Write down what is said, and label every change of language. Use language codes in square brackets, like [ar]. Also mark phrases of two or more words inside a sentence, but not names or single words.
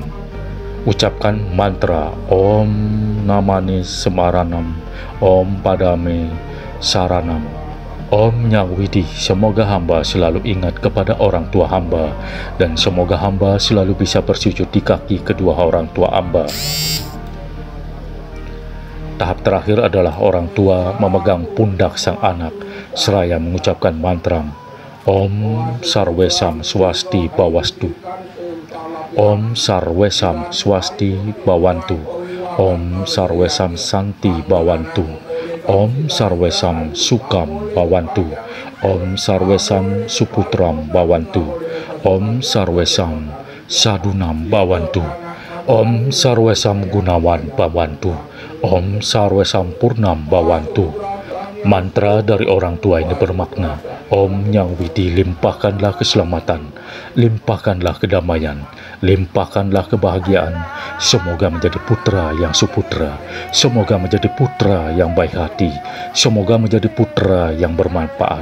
[id] Ucapkan mantra [sa] Om Namani Semaranam, Om Padame Saranam, Om Nyang Widi. [id] Semoga hamba selalu ingat kepada orang tua hamba, dan semoga hamba selalu bisa bersujud di kaki kedua orang tua hamba. Tahap terakhir adalah orang tua memegang pundak sang anak seraya mengucapkan mantra [sa] Om Sarwesam Swasti Bawastu, Om Sarwesam Swasti Bawantu, Om Sarwesam Santi Bawantu, Om Sarwesam Sukam Bawantu, Om Sarwesam Suputram Bawantu, Om Sarwesam Sadunam Bawantu, Om Sarwesam Gunawan Bawantu, Om Sarwesam Purnam Bawantu. [id] Mantra dari orang tua ini bermakna, Om Nyang Widi, limpahkanlah keselamatan, limpahkanlah kedamaian, limpahkanlah kebahagiaan. Semoga menjadi putra yang suputra, semoga menjadi putra yang baik hati, semoga menjadi putra yang bermanfaat.